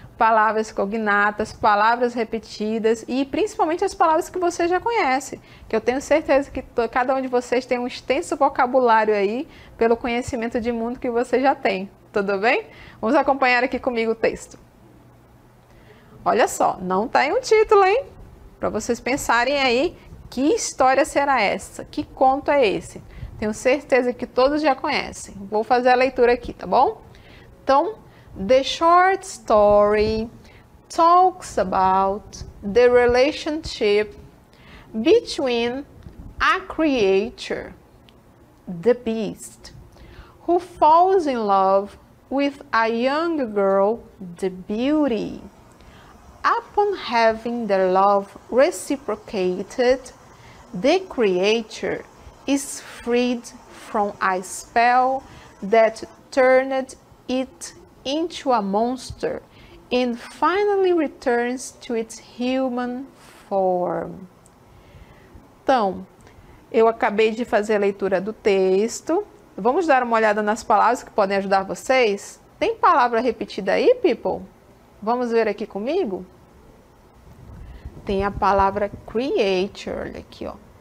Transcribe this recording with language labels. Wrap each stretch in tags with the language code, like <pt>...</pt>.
<pt>Palavras cognatas, palavras repetidas e principalmente as palavras que você já conhece, que eu tenho certeza que cada um de vocês tem um extenso vocabulário aí pelo conhecimento de mundo que você já tem, tudo bem? Vamos acompanhar aqui comigo o texto. Olha só, não tem um título, hein? Para vocês pensarem aí, que história será essa? Que conto é esse? Tenho certeza que todos já conhecem. Vou fazer a leitura aqui, tá bom?</pt> <en>Então, the short story talks about the relationship between a creature, the beast, who falls in love with a young girl, the beauty. Upon having their love reciprocated, the creature is freed from a spell that turned it into a monster and finally returns to its human form.</en> <pt>Então, eu acabei de fazer a leitura do texto. Vamos dar uma olhada nas palavras que podem ajudar vocês? Tem palavra repetida aí, people? Vamos ver aqui comigo? Tem a palavra creature, olha aqui, ó.</pt>